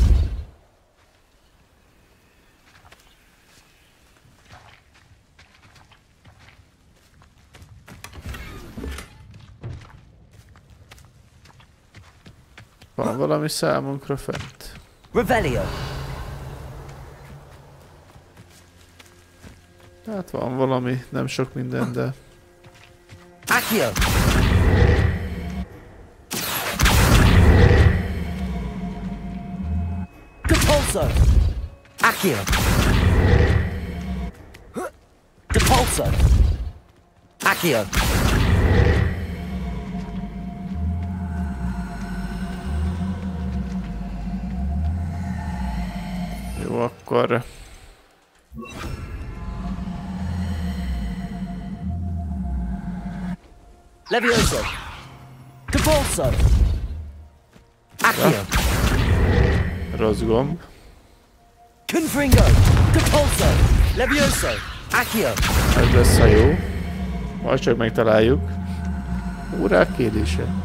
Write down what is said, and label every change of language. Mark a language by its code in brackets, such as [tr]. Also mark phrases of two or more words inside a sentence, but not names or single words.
[hu] Van valami számunkra fent. Revelio! Hát van valami, nem sok minden, de... Accio! Repulso! Accio! Repulso! Accio! Jó, akkor... Levioso! Repulso! Accio! Rossz gomb. Confringo! Repulso! Levioso! Accio! Ez lesz a jó. Majd csak megtaláljuk. Órák kérdése.